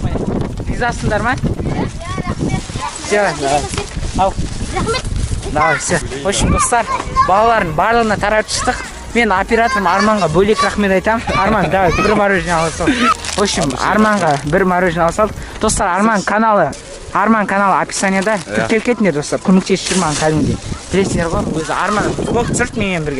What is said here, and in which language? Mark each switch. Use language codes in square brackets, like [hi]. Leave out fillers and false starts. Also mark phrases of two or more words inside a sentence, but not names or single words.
[kk] Ризасыңдар ма? Ал. [ru] Давай, все. В общем, [kk] достар, балалардың барлығына таратып шықтық. Мен операторым Арманға бөлек рахмет айтам. Арман, давай, бір мороженое ала сал. [ru] В общем, [kk] Арманға бір мороженое ала сал. Достар, Арман каналы описанияда тіркеліп кетіңдер, достар. Көмектесіп жүр маған кәдімгідей. Білесіңдер ғой, өзі Арман блог түсірді менімен бірге.